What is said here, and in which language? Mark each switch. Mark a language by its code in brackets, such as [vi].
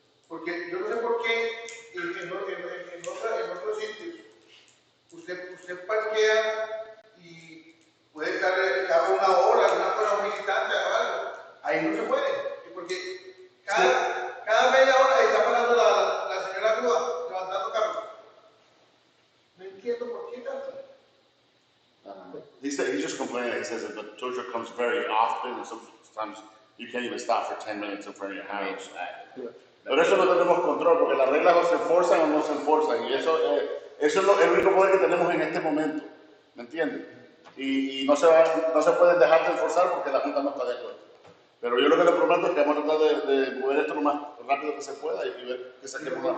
[es] Porque yo no sé por qué en otros sitios usted parquea y puede estar el carro una hora, una cosa visitante o algo. Ahí no se puede, porque cada media hora está parando la señora grúa levantando carros. No entiendo por qué tanto. [en] He's just complaining. He says that the tow truck comes very often, and sometimes you can't even stop for 10 minutes in front of your house. [es] Pero eso no tenemos control, porque las reglas o se enforzan o no se enforzan, y eso es el único poder que tenemos en este momento, ¿me entiendes? Y no se pueden dejar de enforzar porque la Junta no está de acuerdo. Pero yo lo que le prometo es que vamos a tratar de mover esto lo más rápido que se pueda y ver que saquemos una...